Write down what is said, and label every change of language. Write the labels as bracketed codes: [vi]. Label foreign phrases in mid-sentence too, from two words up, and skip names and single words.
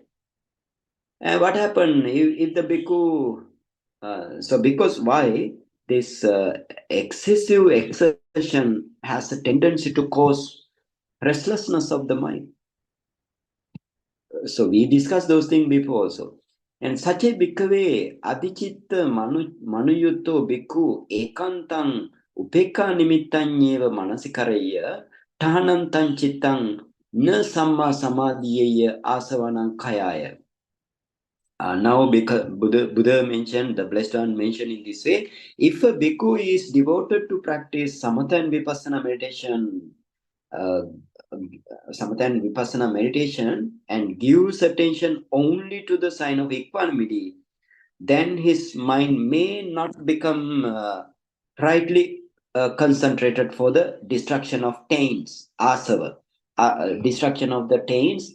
[en] And what happened if the bhikkhu? So because why this excessive exertion has a tendency to cause restlessness of the mind. So we discussed those things before also. [pi] And such a bhikkhave adichitta manuyutto bhikkhu ekantang upekka nimittanyeva manasikaraya tahanantam chittam na samma samadhiyaya asavanam kayaya. [en] Now, because Buddha mentioned, the Blessed One mentioned in this way, if a bhikkhu is devoted to practice samatha and vipassana meditation, uh, samatha and vipassana meditation, and gives attention only to the sign of equanimity, then his mind may not become rightly concentrated for the destruction of taints, asava, destruction of the taints.